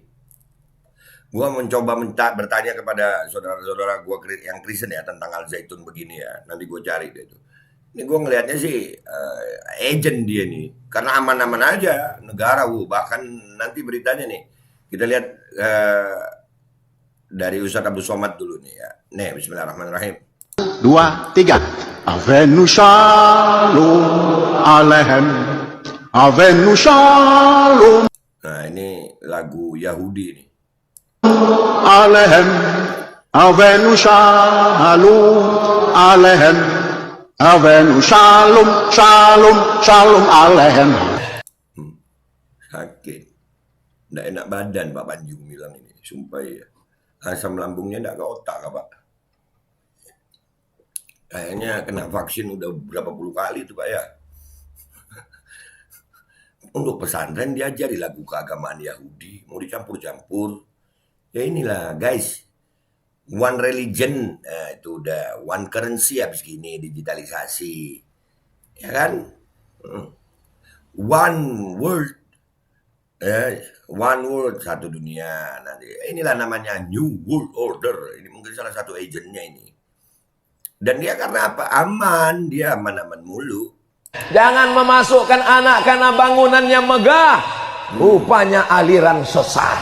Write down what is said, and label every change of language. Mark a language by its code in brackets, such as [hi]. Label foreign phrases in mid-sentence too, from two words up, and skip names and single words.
[id] Gue mencoba bertanya kepada saudara-saudara gue yang Kristen ya tentang Al Zaitun begini ya. Nanti gue cari deh itu. Ini gue ngelihatnya sih agent dia nih. Karena aman-aman aja negara. Bahkan nanti beritanya nih. Kita lihat dari Ustadz Abdul Somad dulu nih ya. Nih, bismillahirrahmanirrahim. 2, 3. [he] הבאנו שלום עליכם. הבאנו שלום. [id] Nah, ini lagu Yahudi nih. [he] עליכם הבאנו שלום עליכם הבאנו שלום שלום שלום עליכם. [id] Sakit, nggak enak badan Pak Panji Gumilang ini, sumpah ya. Asam lambungnya nggak ke otak Pak. Kayaknya kena vaksin udah berapa puluh kali tuh Pak ya. Untuk pesantren diajari lagu keagamaan Yahudi, mau dicampur-campur. Ya inilah guys, [en] one religion, [id] nah, itu udah [en] one currency [id] habis gini digitalisasi, ya kan? [en] One world, One world, [id] satu dunia nanti. Inilah namanya [en] New World Order. [id] Ini mungkin salah satu agentnya ini. Dan dia karena apa? Aman, dia aman-aman mulu. Jangan memasukkan anak karena bangunannya megah. Rupanya aliran sesat.